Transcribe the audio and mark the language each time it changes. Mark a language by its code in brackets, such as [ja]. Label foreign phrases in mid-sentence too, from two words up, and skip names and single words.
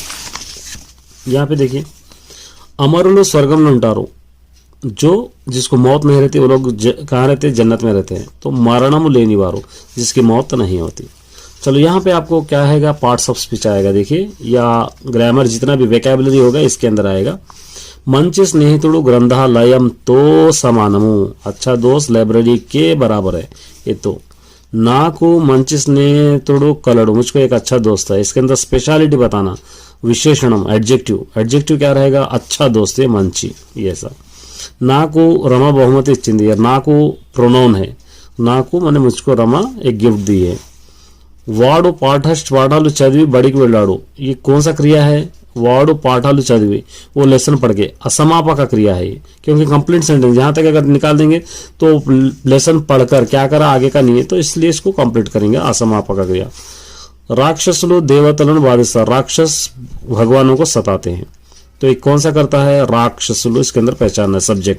[hi] यहाँ पे देखिए, [te] అమరులు స్వర్గం [hi] में ఉంటారు, जो जिसको मौत नहीं रहती वो लोग कहाँ रहते हैं, जन्नत में रहते हैं। तो [te] మరణం లేని వారు, [hi] जिसकी मौत नहीं होती। चलो यहाँ पे आपको क्या आएगा, [en] parts of speech [hi] आएगा। देखिए, या ग्रामर जितना भी वेकेबुलरी होगा इसके अंदर आएगा। [te] మంచి స్నేహితుడు గ్రంథాలయంతో సమానము, [hi] अच्छा दोस्त लाइब्रेरी के बराबर है। [te] ये तो నాకు మంచి స్నేహితుడు కలడు, [hi] मुझको एक अच्छा दोस्त है। इसके अंदर स्पेशलिटी बताना, विशेषणम एडजेक्टिव, एडजेक्टिव क्या रहेगा, अच्छा दोस्त है మంచి, ये सब। [te] నాకు రమ బహుమతి ఇచ్చింది, [hi] నాకు प्रोनाउन है, నాకు माने मुझको रमा एक गिफ्ट दी है। [te] వాడు పాఠాలు చదివి బడికి వెళ్ళాడు, [hi] ये कौन सा क्रिया है, [te] వాడు పాఠాలు చదివి, [hi] वो लेसन पढ़ के, असमापक क्रिया है ये, क्योंकि [en] complete sentence [hi] यहाँ तक अगर निकाल देंगे तो लेसन पढ़कर क्या करा आगे का नहीं है, तो इसलिए इसको कंप्लीट करेंगे, असमापक क्रिया। [te] రాక్షసులు దేవతలను బాధిస్తా, [hi] राक्षस भगवानों को सताते हैं, तो एक कौन सा करता है, राक्षसुलु, इसके अंदर पहचानना है सब्जेक्ट।